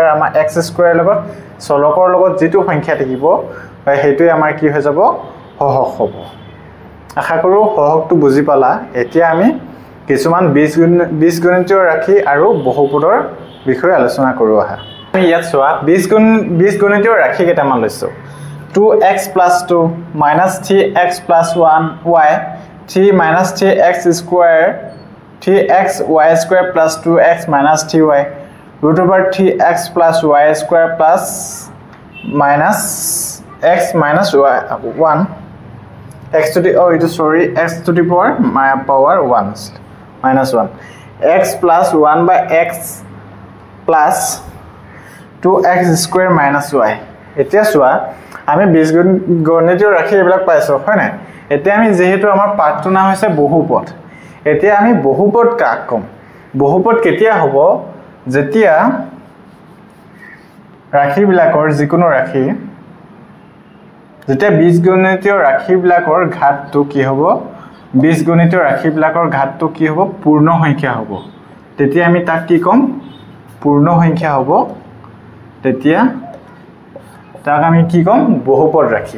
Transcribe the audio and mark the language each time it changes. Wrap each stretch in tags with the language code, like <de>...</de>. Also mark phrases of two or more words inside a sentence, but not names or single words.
<as>আমাৰ x² লগত চলকৰ লগত যেটো সংখ্যা থাকিব হেতুৱে আমাৰ কি হৈ যাব হহক হ'ব আশা কৰো হহকটো বুজি পালা এতিয়া আমি কিছুমান বীজগণিতীয় ৰাশি আৰু বহুপদৰ বিষয়ে আলোচনা কৰো আহা আমি ইয়াত চোৱা বীজগণিতীয় ৰাশি কেইটামান লৈছো 2x + 2 - 3x + 1y 3 - 3x²</as> <en>3xy² + 2x - 3y √3x + y² plus x minus 1 x to the x to the power 1 minus 1 x plus 1 by x plus 2x² minus y</en> <as>এতিয়া চোৱা আমি বীজগণিতীয় ৰাশি এবিলাক পাইছো হয় না এতিয়া আমি যেহেতু আমাৰ পাঠটো নাম হৈছে বহুপদ এতিয়া আমি বহুপদ কাক কম বহুপদ কেতিয়া হ'ব যেতিয়া ৰাশি বিলাকৰ যিকোনো ৰাশি যেতিয়া বীজগণিতীয় ৰাশি বিলাকৰ ঘাতটো কি হ'ব বীজগণিতীয় ৰাশি বিলাকৰ ঘাতটো কি হ'ব পূৰ্ণ সংখ্যা হ'ব তেতিয়া আমি তাক কি কম পূৰ্ণ সংখ্যা হ'ব তেতিয়া তাক আমি কি কম বহুপদ ৰাশি</as>